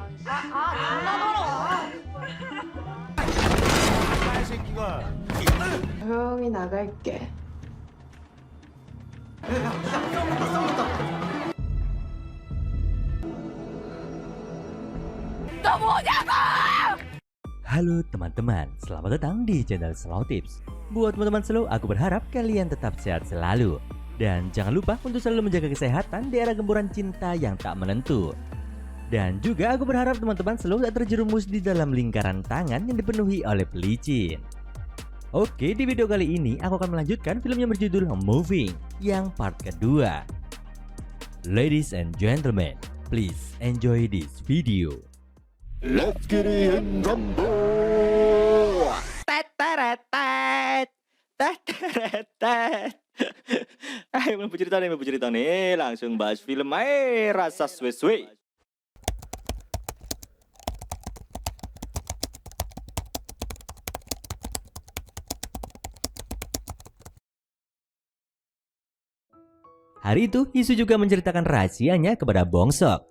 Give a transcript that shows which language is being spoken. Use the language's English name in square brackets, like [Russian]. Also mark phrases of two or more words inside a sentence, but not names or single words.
[Korean] 조용히 나갈게. [Indonesian] Halo teman-teman, selamat datang di channel Slow Tips. Buat teman-teman slow, aku berharap kalian tetap sehat selalu. Dan jangan lupa untuk selalu menjaga kesehatan di era gempuran cinta yang tak menentu. Dan juga aku berharap teman-teman slow tak terjerumus di dalam lingkaran tangan yang dipenuhi oleh pelicin. Oke, di video kali ini aku akan melanjutkan film yang berjudul Moving yang part kedua. [English] Ladies and gentlemen, please enjoy this video. Let's get it in rumble. [Indonesian] Ayo mau cerita nih, langsung bahas film aja, rasa suwe-suwe. Hari itu, Hisu juga menceritakan rahasianya kepada Bongsok.